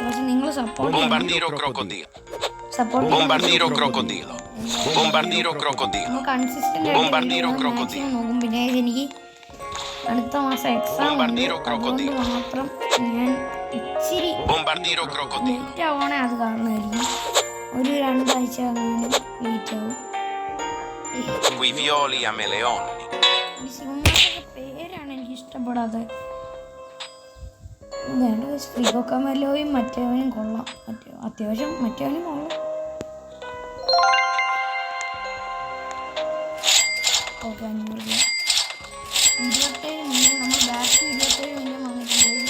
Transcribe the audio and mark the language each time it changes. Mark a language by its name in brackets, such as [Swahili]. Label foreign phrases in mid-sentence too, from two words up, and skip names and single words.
[Malayalam] പക്ഷെ നിങ്ങൾ [English] support consistent [Malayalam] നോക്കും. പിന്നെ എനിക്ക് അടുത്ത മാസം എക്സാം ഉണ്ട്, അതുകൊണ്ട് മാത്രം ഞാൻ ഇച്ചിരി ലേറ്റ് ആവണേ അത് കാരണമായിരിക്കും. ഒരു 2 ആഴ്ച അങ്ങനെ ലേറ്റ് ആവും. Quei violi a meleoni. ഈ സിനിമയുടെ പേരാണ് എനിക്ക് ഇഷ്ടപ്പെടാത്തത്. വേണ്ട ഫ്രീ മല്ലോയും മറ്റവനും കൊള്ളാം. അത്യാവശ്യം മറ്റവനും കൊള്ളാം. ഓക്കെ 500 രൂപ. 27 മില്യൺ നമ്മൾ ബാക്ക് 27 മില്യൺ വന്നിട്ടുണ്ട്.